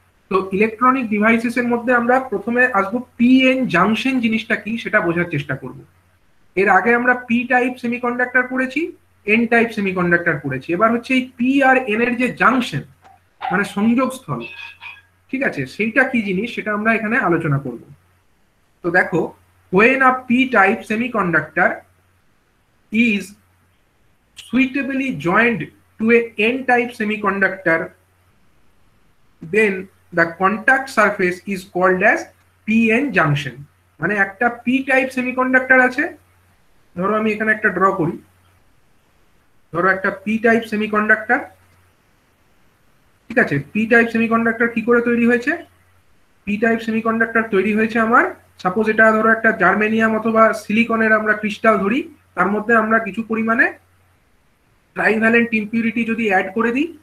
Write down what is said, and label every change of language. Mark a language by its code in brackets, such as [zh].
[bn] তো ইলেকট্রনিক ডিভাইসেসের মধ্যে আমরা প্রথমে আসবো পিএন জাংশন জিনিসটা কি সেটা বোঝার চেষ্টা করব। এর আগে আমরা পি টাইপ সেমিকন্ডাক্টর পড়েছি, এন টাইপ সেমিকন্ডাক্টর পড়েছি। এবার হচ্ছে এই পি আর এন এর যে জাংশন মানে সংযোগস্থল, ঠিক আছে, সেইটা কি জিনিস সেটা আমরা এখানে আলোচনা করব। তো দেখো, [en] when a p-type semiconductor is suitably joined to a n-type semiconductor, then the contact surface is called as p-n junction। [bn] মানে একটা p-type semiconductor আছে, ধরো আমি এখানে একটা ড্র করি, ধরো একটা p-type semiconductor। ঠিক আছে, p-type semiconductor কি করে তৈরি হয়েছে, p-type semiconductor তৈরি হয়েছে আমার, সাপোজ এটা ধরো একটা জার্মেনিয়াম অথবা সিলিকনের আমরা ক্রিস্টাল ধরি, তার মধ্যে আমরা কিছু পরিমাণে ট্রাইভ্যালেন্ট ইম্পিউরিটি যদি অ্যাড করে দিই।